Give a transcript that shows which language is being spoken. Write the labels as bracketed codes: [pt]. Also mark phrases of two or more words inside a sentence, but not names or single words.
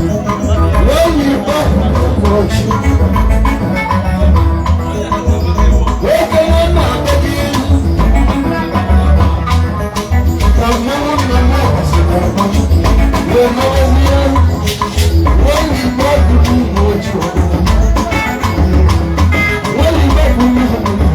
[en] When we talk, we talk. [ig] Okenye na-akpọ gị. Ka mmanwụ nna m ọha si na-akpọ gị. Wee nọrọzie. [en] When we talk, we talk. When we talk, we talk.